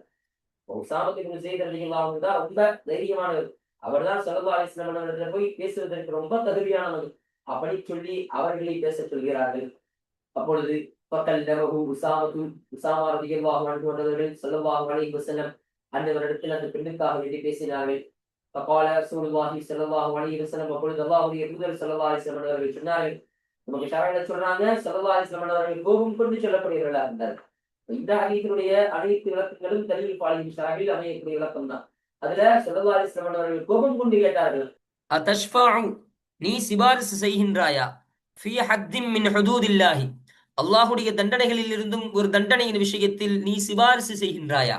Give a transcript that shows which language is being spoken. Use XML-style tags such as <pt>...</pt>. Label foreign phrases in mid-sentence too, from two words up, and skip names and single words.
<ta>உஸாமா பின் ஸைத்</ta> <ar>رضي الله عنه</ar> <ta>தான் ரொம்ப தைரியமானவர், அவர் தான்</ta> <ar>صلى الله عليه وسلم</ar> <ta>அவரிடத்தில் போய் பேசுவதற்கு ரொம்ப தகுதியானவர். அப்படி சொல்லி அவர்களை பேச சொல்கிறார்கள். அப்பொழுது பக்கல் நபகு உசாமா</ta> <ar>رضي الله عنه</ar> <ta>அவர்கள்</ta> <ar>صلى الله عليه وسلم</ar> <ta>அன்னவரிடத்தில் அந்த பெண்ணுக்காக வேண்டி பேசினார்கள்.</ta> <ar>فقال رسول الله صلى الله عليه وسلم</ar> <ta>அப்பொழுது அல்லாஹ்வுடைய தூதர்</ta> <ar>صلى الله عليه وسلم</ar> <ta>அவர்கள் சொன்னார்கள், நமக்கு ஷரஹ்ல சொல்றாங்க</ta> <ar>صلى الله عليه وسلم</ar> <ta>அவர்கள் கோபம் கொண்டு சொல்லக்கூடியவர்களா இருந்தார்கள். இந்த ஹதீஸுடைய அனைத்து விளக்கங்களும் தலீல் பாலின் ஷரஹில் அமையக்கூடிய விளக்கம் தான். அதுல</ta> <ar>صلى الله عليه وسلم</ar> <ta>அவர்கள் கோபம் கொண்டு கேட்டார்கள், அதஷ்ஃபஉ நீ சிபாரிசு செய்கின்றாயா</ta> <ar>في حد من حدود الله</ar> <ta>அல்லாஹ்வுடைய தண்டனைகளில் இருந்தும் ஒரு தண்டனையின் விஷயத்தில் நீ சிபாரிசு செய்கின்றாயா</ta>